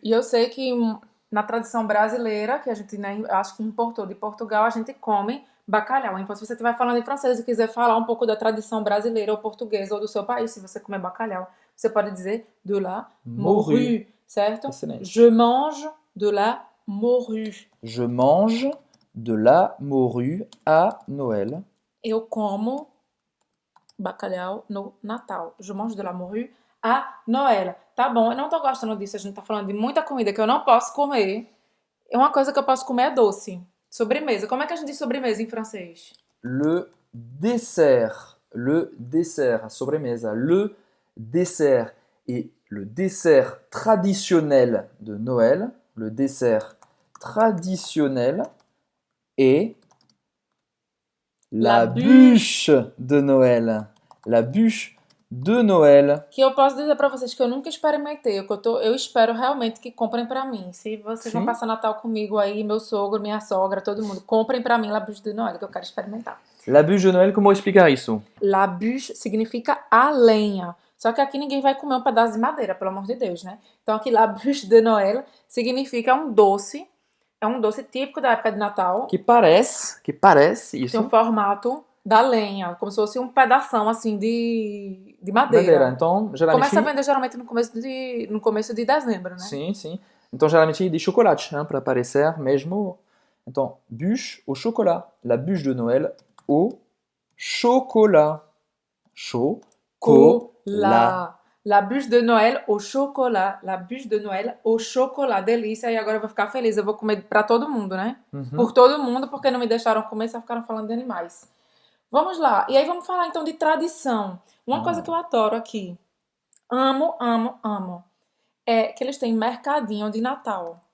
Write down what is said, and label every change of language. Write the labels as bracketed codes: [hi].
[pt] E eu sei que na tradição brasileira, que a gente, né, acho que importou de Portugal, a gente come bacalhau. Então, se você estiver falando em francês e quiser falar um pouco da tradição brasileira ou portuguesa ou do seu país, se você comer bacalhau, você pode dizer [fr] de la morue, [pt] certo? Excelente. [fr] Je mange de la morue. Je mange de la morue à Noël. [pt] Eu como bacalhau no Natal. [fr] Je mange de la morue à Noël. [pt] Tá bom, eu não tô gostando disso. A gente tá falando de muita comida que eu não posso comer. E uma coisa que eu posso comer é doce. Sobremesa. Como é que a gente diz sobremesa em francês? [fr] Le dessert. Le dessert. [pt] A sobremesa. [fr] Le dessert. Et le dessert traditionnel de Noël. Le dessert traditionnel est la bûche de Noël. La bûche de Noël. [pt] Que eu posso dizer pra vocês que eu nunca experimentei. Eu espero realmente que comprem pra mim. Se vocês vão Sim. passar Natal comigo aí, meu sogro, minha sogra, todo mundo, comprem pra mim [fr] la bûche de Noël, [pt] que eu quero experimentar. [fr] La bûche de Noël, [pt] como explicar isso? La bûche significa a lenha. Só que aqui ninguém vai comer um pedaço de madeira, pelo amor de Deus, né? Então aqui [fr] la bûche de Noël [pt] significa um doce. É um doce típico da época de Natal. Que parece Tem isso. o formato da lenha, como se fosse um pedação assim de madeira. Então, geralmente... Começa a vender geralmente no começo de dezembro, né? Sim, sim. Então, geralmente de chocolate, hein, para parecer mesmo. Então, [fr] bûche au chocolat. La bûche de Noël au chocolat. Chocolat. La bûche de Noël au chocolat. La bûche de Noël au chocolat. [pt] Delícia. E agora eu vou ficar feliz. Eu vou comer pra todo mundo, né? Por todo mundo, porque não me deixaram comer, só ficaram falando de animais. Vamos lá. E aí vamos falar então de tradição. Uma coisa que eu adoro aqui. Amo, amo, amo. É que eles têm mercadinho de Natal.